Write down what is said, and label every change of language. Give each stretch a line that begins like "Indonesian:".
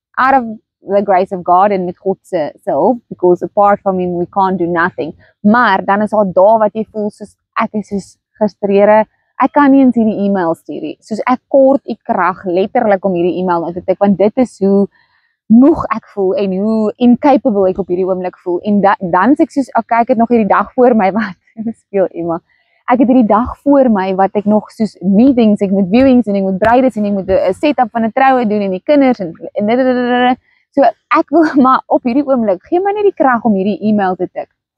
English: Out of the grace of God
Afrikaans: en met God se hulp,
English: because apart from him we can't do nothing.
Afrikaans: Maar dan is daar daar wat jy voel soos ek is soos gestrede. Ek kan nie eens hierdie e-mail stuur nie. Soos ek kort die krag letterlik om hierdie e-mail uit te tik, want dit is hoe moeg ek voel en hoe incapable ek op hierdie oomblik voel. En dan sê ek soos, okay, ek het nog hierdie dag voor my wat speel Emma. Ek het hierdie dag voor my wat ek nog soos meetings, ek moet viewings en ek moet bruides en ek moet 'n setup van 'n troue doen en die kinders en so ek wil maar op hierdie oomblik gee my net die krag om hierdie e-mail te tik.